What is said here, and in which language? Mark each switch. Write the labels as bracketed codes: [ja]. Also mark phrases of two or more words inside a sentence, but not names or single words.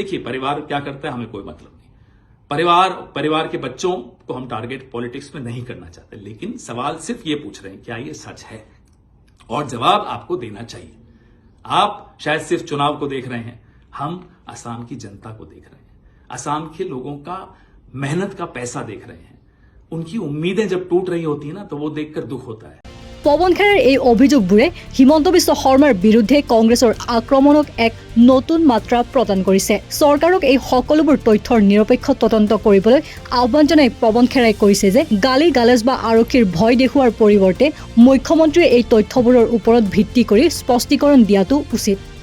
[hi] देखिए परिवार क्या करता है हमें कोई मतलब नहीं, परिवार के बच्चों को हम टारगेट पॉलिटिक्स में नहीं करना चाहते, लेकिन सवाल सिर्फ ये पूछ रहे हैं क्या ये सच है, और जवाब आपको देना चाहिए। आप शायद सिर्फ चुनाव को देख रहे हैं, हम असम की जनता को देख रहे हैं, असम के लोगों का मेहनत का पैसा देख रहे हैं। उनकी उम्मीदें जब टूट रही होती है ना तो वो देखकर दुख होता है। [as] পৱন খেৰাৰ এই অভিযোগবোৰে হিমন্ত বিশ্ব শৰ্মাৰ বিৰুদ্ধে কংগ্ৰেছৰ আক্ৰমণক এক নতুন মাত্ৰা প্ৰদান কৰিছে। চৰকাৰক এই সকলোবোৰ তথ্যৰ নিৰপেক্ষ তদন্ত কৰিবলৈ আহ্বান জনাই পৱন খেৰাই কৈছে যে গালি গালাজ বা আৰক্ষীৰ ভয় দেখুওৱাৰ পৰিৱৰ্তে মুখ্যমন্ত্ৰীয়ে এই তথ্যবোৰৰ ওপৰত ভিত্তি কৰি স্পষ্টীকৰণ দিয়াটো উচিত।